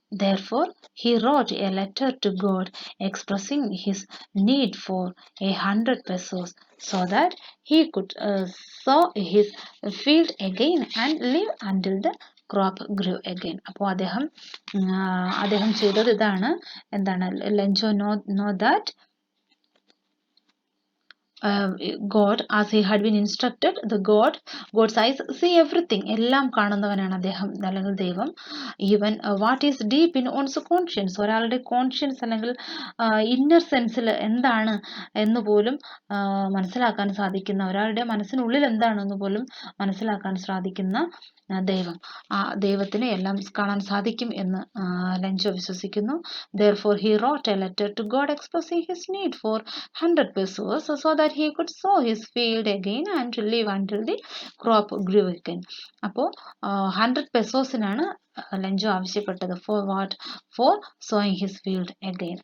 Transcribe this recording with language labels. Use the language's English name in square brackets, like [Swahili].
[English] Therefore, he wrote a letter to God expressing his need for 100 pesos so that he could sow his field again and live until the crop grew again. [Malayalam] അപ്പോൾ അദ്ദേഹം ചെയ്തത് ഇതാണ്. എന്താണ്? [English] Lencho know that God, as he had been instructed, God's eyes see everything. [Malayalam] എല്ലാം കാണുന്നവനാണ് അദ്ദേഹം അല്ലെങ്കിൽ ദൈവം. [English] even what is deep in one's conscience, [Malayalam] ഒരാളുടെ കോൺഷ്യൻസ് അല്ലെങ്കിൽ ഇന്നർ സെൻസിൽ എന്താണ് എന്ന് പോലും മനസ്സിലാക്കാൻ സാധിക്കുന്ന, ഒരാളുടെ മനസ്സിനുള്ളിൽ എന്താണെന്ന് പോലും മനസ്സിലാക്കാൻ സാധിക്കുന്ന ദൈവം, ആ ദൈവത്തിന് എല്ലാം കാണാൻ സാധിക്കും എന്ന് ലെഞ്ചോ വിശ്വസിക്കുന്നു. [English] Therefore he wrote a letter to God expressing his need for 100 pesos so that he could sow his field again and live until the crop grew again. [Malayalam] അപ്പോൾ 100 പെസോസിനാണ് ലെഞ്ചോ ആവശ്യപ്പെട്ടത്. [English] for sowing his field again.